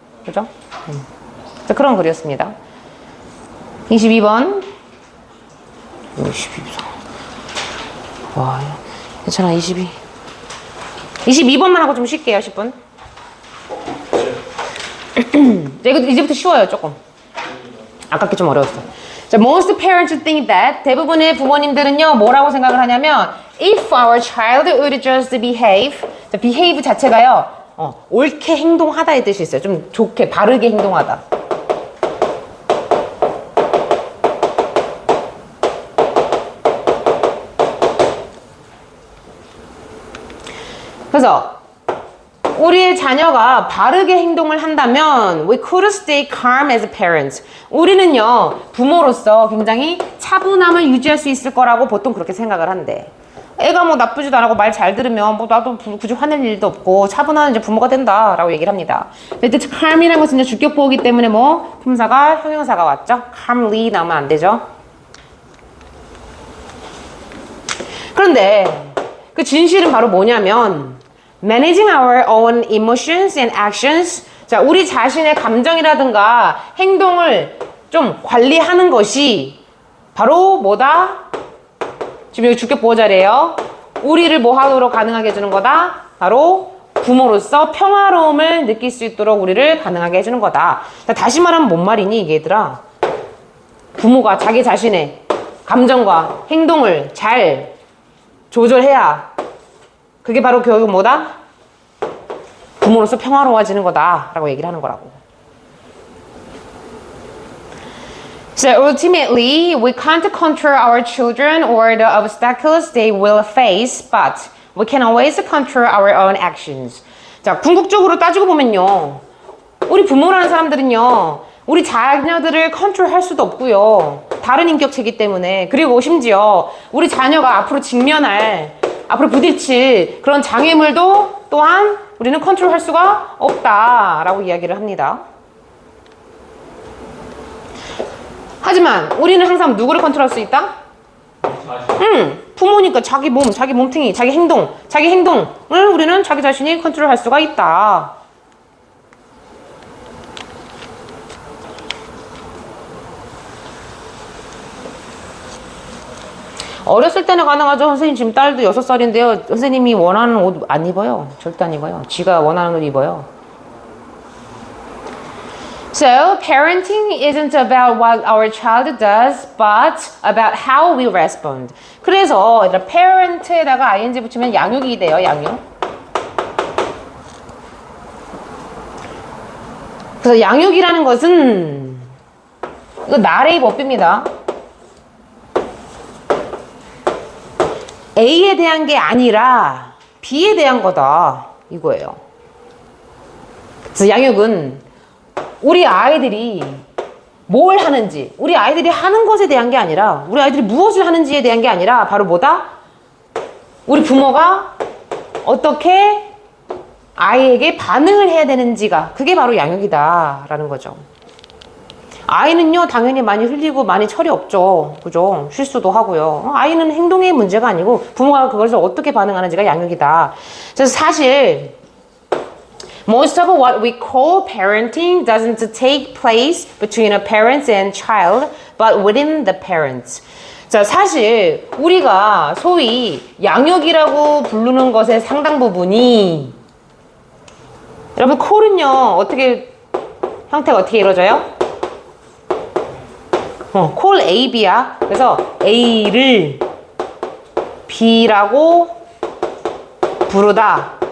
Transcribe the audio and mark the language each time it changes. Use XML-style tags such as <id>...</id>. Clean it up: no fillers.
<ko>그죠? 그런 글이었습니다. 22번. 22번. 와, 괜찮아, 22. 22번만 하고 좀 쉴게요, 10분. 이제부터 쉬워요, 조금. 아깝게 좀 어려웠어.</ko> <en>자, most parents think that</en> <ko>대부분의 부모님들은요 뭐라고 생각을 하냐면</ko> <en>if our child would just behave.</en> <ko>자, behave 자체가요 옳게 행동하다의 뜻이 있어요. 좀 좋게 바르게 행동하다. 그래서 우리의 자녀가 바르게 행동을 한다면</ko> <en>we could stay calm as parents.</en> <ko>우리는요 부모로서 굉장히 차분함을 유지할 수 있을 거라고 보통 그렇게 생각을 한대. 애가 뭐 나쁘지도 않고 말 잘 들으면 뭐 나도 굳이 화낼 일도 없고 차분한 이제 부모가 된다라고 얘기를 합니다. 근데 calm이라는 것은 이제 주격 보호기 때문에 뭐 품사가 형용사가 왔죠. calmly 나오면 안 되죠. 그런데 그 진실은 바로 뭐냐면</ko> <en>managing our own emotions and actions.</en> <ko>자, 우리 자신의 감정이라든가 행동을 좀 관리하는 것이 바로 뭐다? 지금 여기 주격 보호 자리예요. 우리를 뭐 하도록 가능하게 해주는 거다? 바로 부모로서 평화로움을 느낄 수 있도록 우리를 가능하게 해주는 거다. 자, 다시 말하면 뭔 말이니 이게 얘들아? 부모가 자기 자신의 감정과 행동을 잘 조절해야 그게 바로 결국 뭐다? 부모로서 평화로워지는 거다 라고 얘기를 하는 거라고.</ko> <en>So ultimately, we can't control our children or the obstacles they will face, but we can always control our own actions.</en> <ko>자, 궁극적으로 따지고 보면요. 우리 부모라는 사람들은요. 우리 자녀들을 컨트롤할 수도 없고요. 다른 인격체이기 때문에. 그리고 심지어 우리 자녀가 앞으로 앞으로 부딪힐 그런 장애물도 또한 우리는 컨트롤할 수가 없다라고 이야기를 합니다. 하지만 우리는 항상 누구를 컨트롤할 수 있다? 부모니까 자기 몸, 자기 몸뚱이, 자기 행동을 우리는 자기 자신이 컨트롤할 수가 있다. 어렸을 때는 가능하죠. 선생님 지금 딸도 6살인데요. 선생님이 원하는 옷 안 입어요. 절대 안 입어요. 지가 원하는 옷 입어요.</ko> <en>So, parenting isn't about what our child does, but about how we respond.</en> <ko>그래서 parent에다가 ing 붙이면 양육이 돼요. 양육. 그래서 양육이라는 것은 이거 나래의 법입니다. A에 대한 게 아니라 B에 대한 거다 이거예요. 그래서 양육은 우리 아이들이 뭘 하는지, 우리 아이들이 하는 것에 대한 게 아니라 우리 아이들이 무엇을 하는지에 대한 게 아니라 바로 뭐다? 우리 부모가 어떻게 아이에게 반응을 해야 되는지가 그게 바로 양육이다 라는 거죠. 아이는요 당연히 많이 흘리고 많이 철이 없죠. 그죠? 실수도 하고요. 아이는 행동의 문제가 아니고 부모가 그것을 어떻게 반응하는지가 양육이다. 그래서 사실</ko> <en>most of what we call parenting doesn't take place between a parent and child, but within the parents.</en> <ko>자, 사실 우리가 소위 양육이라고 부르는 것의 상당 부분이 여러분 콜은요 어떻게 형태가 어떻게 이루어져요? 콜 A, B야. 그래서 A를 B라고 부르다.</ko>